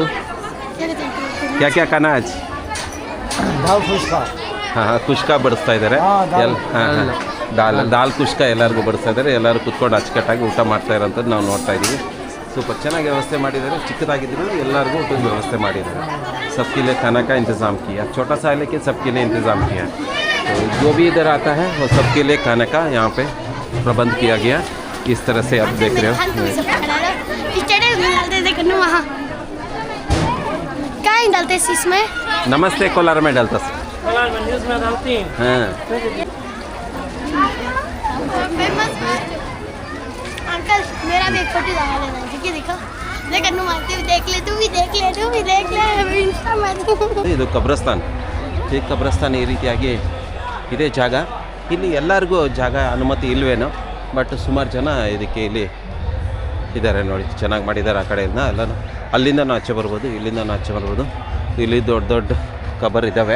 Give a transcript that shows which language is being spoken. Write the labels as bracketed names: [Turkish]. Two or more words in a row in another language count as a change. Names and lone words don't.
[Hindi] क्या खाना आज? [Kannada] ಹಾಂ ಕುಷ್ಕಾ ಬಡಿಸ್ತಾ ಇದ್ದಾರೆ. ದಾಲ್ ಕುಷ್ಕಾ ಎಲ್ಲರಿಗೂ ಬಡಿಸ್ತಾ ಇದ್ದಾರೆ. ಎಲ್ಲರೂ ಕುತ್ಕೊಂಡು ಅಚ್ಚುಕಟ್ಟಾಗಿ ಊಟ ಮಾಡ್ತಾ ಇರೋಂಥದ್ದು ನಾವು ನೋಡ್ತಾ ಇದ್ದೀವಿ. ಸೂಪರ್ ಚೆನ್ನಾಗಿ ವ್ಯವಸ್ಥೆ ಮಾಡಿದ್ದಾರೆ. ಚಿಕ್ಕದಾಗಿದ್ರು ಎಲ್ಲರಿಗೂ ಊಟದ ವ್ಯವಸ್ಥೆ ಮಾಡಿದ್ದಾರೆ. [Hindi] सबके लिए खाना का इंतज़ाम किया, छोटा सा है लेकिन सबके लिए इंतज़ाम किया. तो जो भी इधर आता है वो सबके लिए खाने का यहाँ पे प्रबंध किया गया. इस तरह से आप देख रहे हो. नमस्ते कोलार में डालता है. हाँ अंकल मेरा भी एक फोटो लगा लेना. ठीक है देखो देख ले तू भी देख ले इंस्टा में. [Kannada] ಇದು ಕಬ್ರಸ್ತಾನ್. ಈ ಕಬ್ರಸ್ತಾನ್ ಈ ರೀತಿಯಾಗಿ ಇದೇ ಜಾಗ. ಇಲ್ಲಿ ಎಲ್ಲರಿಗೂ ಜಾಗ ಅನುಮತಿ ಇಲ್ವೇನೋ, ಬಟ್ ಸುಮಾರು ಜನ ಇದಕ್ಕೆ ಇಲ್ಲಿ ಇದ್ದಾರೆ ನೋಡಿ. ಚೆನ್ನಾಗಿ ಮಾಡಿದ್ದಾರೆ. ಆ ಕಡೆಯಿಂದ ಎಲ್ಲನೂ ಅಲ್ಲಿಂದನೂ ಆಚೆ ಬರ್ಬೋದು, ಇಲ್ಲಿಂದನೂ ಆಚೆ ಬರ್ಬೋದು. ಇಲ್ಲಿ ದೊಡ್ಡ ಕಬರ್ ಇದ್ದಾವೆ.